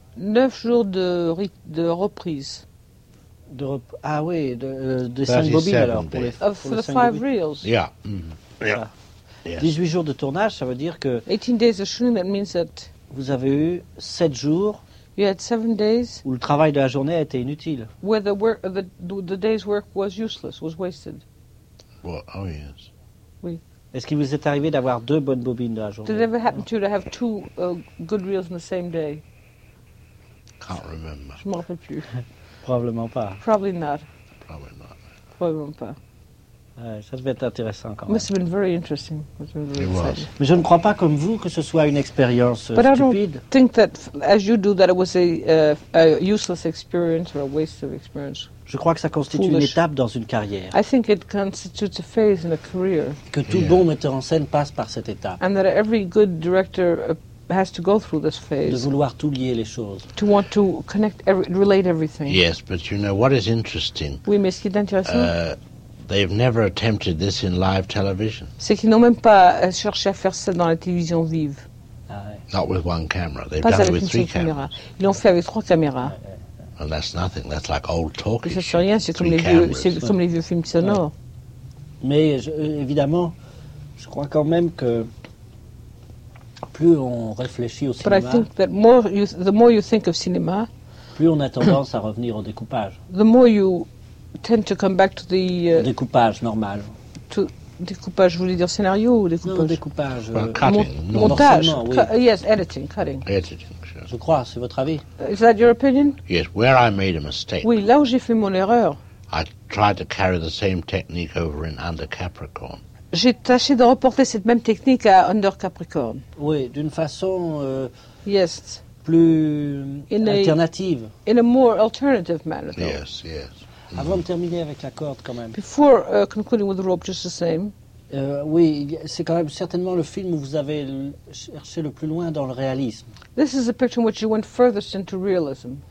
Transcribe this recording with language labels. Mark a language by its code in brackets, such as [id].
[fr] 9 jours de reprise. Ah oui, de 5 bobines alors. Pour les, [en] of, [fr] pour [en] for les 5 reels. Yeah. Mm-hmm. Yeah. Yes. [fr] 18 jours de tournage, ça veut dire que [en] 18 days of shooting, that means that [fr] vous avez eu 7 jours. [en] You had 7 days [fr] où le travail de la journée a été inutile. [en] Where the work, the day's work was useless, was wasted. Well, oh yes. [fr] Oui. Est-ce qu'il vous est arrivé d'avoir deux bonnes bobines de la journée? [en] Did it ever happen to you to have two good reels in the same day? Can't remember. [fr] Je ne m'en rappelle plus. Probablement pas. [en] Probably not. Probably not. [fr] Probablement pas. Ça devait être intéressant quand [en] même. It must have been very interesting. It was. [fr] Mais je ne crois pas comme vous que ce soit une expérience [en] but [fr] stupide. [en] But I don't think that, as you do, that it was a useless experience or a waste of experience. [fr] Je crois que ça constitue [en] foolish. [fr] Une étape dans une carrière. [en] I think it constitutes a phase in a career. [fr] Que tout bon metteur en scène passe par cette étape. [en] And that every good director has to go through this phase. [fr] De vouloir tout lier les choses. [en] To want to connect, relate everything. Yes, but you know what is interesting? [fr] Oui, mais ce qui est intéressant. [en] They've never attempted this in live television. [fr] C'est qu'ils n'ont même pas cherché à faire ça dans la télévision vive. [en] Not with one camera. They've done it with three cameras. [fr] Ils l'ont fait avec trois caméras. [en] And that's nothing. That's like old talkies. [fr] Ça c'est rien. C'est comme les vieux. C'est comme les vieux films sonores. Mais évidemment, je crois quand même que plus on réfléchit au cinéma, [en] the more you think of cinema, [fr] plus on a tendance à revenir au découpage. [en] The more you tend to come back to the [fr] découpage normal. To découpage, je voulais dire scénario ou découpage. Non, découpage. Montage. Editing. [en] Editing. [fr] Je crois, c'est votre avis. [en] Is that your opinion? Yes, where I made a mistake. [fr] Oui, là où j'ai fait mon erreur. [en] I tried to carry the same technique over in Under Capricorn. [fr] J'ai tâché de reporter cette même technique à Under Capricorn. Oui, d'une façon [en] yes, [fr] plus alternative. [en] In a more alternative manner. Though. Yes, yes. Mm-hmm. [fr] Avant de terminer avec la corde, quand même. [en] Before concluding with the rope, just the same. [fr] Oui, c'est quand même certainement le film où vous avez cherché le plus loin dans le réalisme. [en] This is a picture in which you went furthest into realism.